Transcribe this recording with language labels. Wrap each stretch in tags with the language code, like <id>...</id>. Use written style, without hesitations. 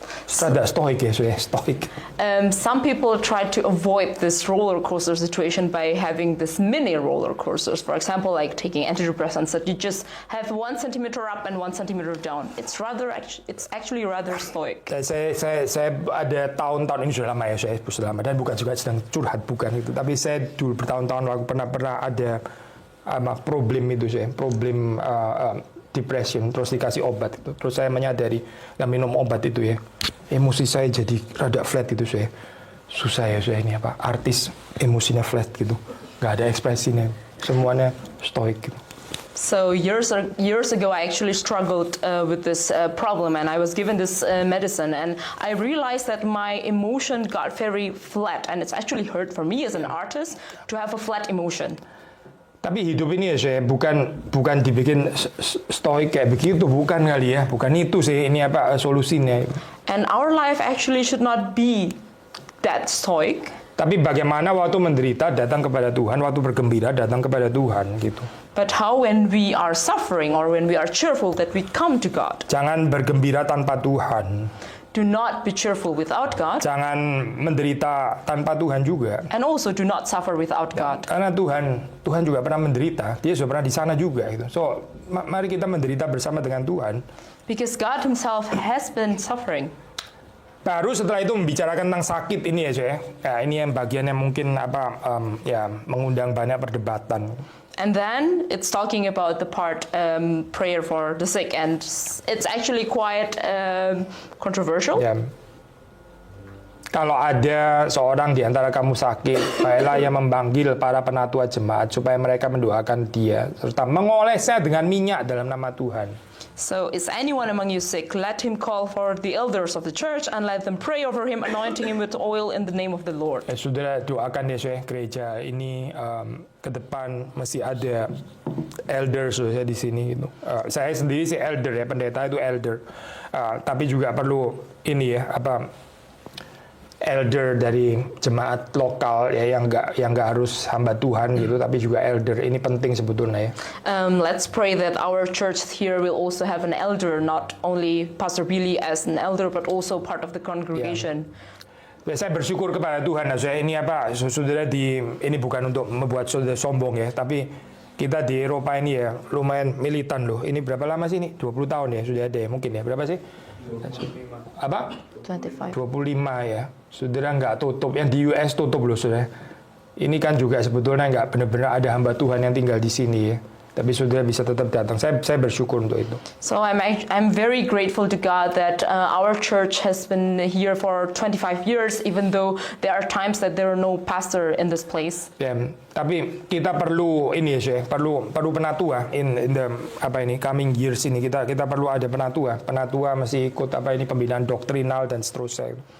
<id>Rada stoik ya, stoik.</id> <en>Some people try to avoid this roller coaster situation by having this mini roller coasters. For example, like taking antidepressants that you just have 1 centimeter up and 1 centimeter down. It's actually rather stoic.</en> <id>Saya ada tahun-tahun ini sudah lama ya, saya sudah lama dan bukan juga sedang curhat bukan itu. Tapi saya dulu bertahun-tahun waktu pernah ada problem itu saya, problem depression, terus dikasih obat itu. Terus saya menyadari nggak minum obat itu ya, emosi saya jadi rada flat gitu saya. Susah ya saya ini artis emosinya flat gitu, nggak ada ekspresinya, semuanya stoik gitu.</id> <en>So years ago, I actually struggled with this problem, and I was given this medicine, and I realized that my emotion got very flat, and it's actually hurt for me as an artist to have a flat emotion.</en> <id>Tapi hidup ini ya saya bukan dibikin stoik kayak begitu, bukan kali ya, bukan itu sih ini solusinya.</id> <en>And our life actually should not be that stoic.</en> <id>Tapi bagaimana waktu menderita datang kepada Tuhan, waktu bergembira datang kepada Tuhan gitu.</id> <en>But how when we are suffering or when we are cheerful that we come to God.</en> <id>Jangan bergembira tanpa Tuhan.</id> <en>Do not be cheerful without God.</en> <id>Jangan menderita tanpa Tuhan juga.</id> <en>And also do not suffer without God.</en> <id>Karena Tuhan juga pernah menderita, Dia sudah pernah di sana juga gitu. So, mari kita menderita bersama dengan Tuhan.</id> <en>Because God Himself has been suffering.</en> <id>Baru setelah itu membicarakan tentang sakit ini ya, saya. Ya, ini yang bagian yang mungkin mengundang banyak perdebatan.</id> <en>And then it's talking about the part prayer for the sick, and it's actually quite controversial.</en> <id>Ya. Kalau ada seorang di antara kamu sakit, baiklah ia memanggil para penatua jemaat supaya mereka mendoakan dia serta mengolesnya dengan minyak dalam nama Tuhan.</id> <en>So, is anyone among you sick? Let him call for the elders of the church and let them pray over him, anointing him with oil in the name of the Lord.</en> <id>Saudara doakan ya saya, gereja ini ke depan mesti ada elders saya di sini gitu. Saya sendiri sih elder ya, pendeta itu elder. Tapi juga perlu ini ya elder dari jemaat lokal ya yang nggak harus hamba Tuhan gitu, tapi juga elder ini penting sebetulnya ya.</id> <en>Let's pray that our church here will also have an elder, not only Pastor Billy as an elder, but also part of the congregation.</en> <id>Ya, saya bersyukur kepada Tuhan. Nah, saya ini apa, saudara ini bukan untuk membuat saudara sombong ya, tapi kita di Eropa ini ya lumayan militan loh. Ini berapa lama sih ini? 20 tahun ya sudah ada ya mungkin ya. Berapa sih? 25. Apa? 25. 25 ya. Saudara nggak tutup. Yang di US tutup loh saudara. Ini kan juga sebetulnya nggak benar-benar ada hamba Tuhan yang tinggal di sini ya. Tapi saudara bisa tetap datang. Saya bersyukur untuk itu.</id> <en>So I'm very grateful to God that our church has been here for 25 years, even though there are times that there are no pastor in this place.</en> <id>Ya, tapi kita perlu ini ya, perlu penatua</id> <en>in the coming years</en> <id>ini kita perlu ada penatua masih ikut pembinaan doktrinal dan seterusnya.</id>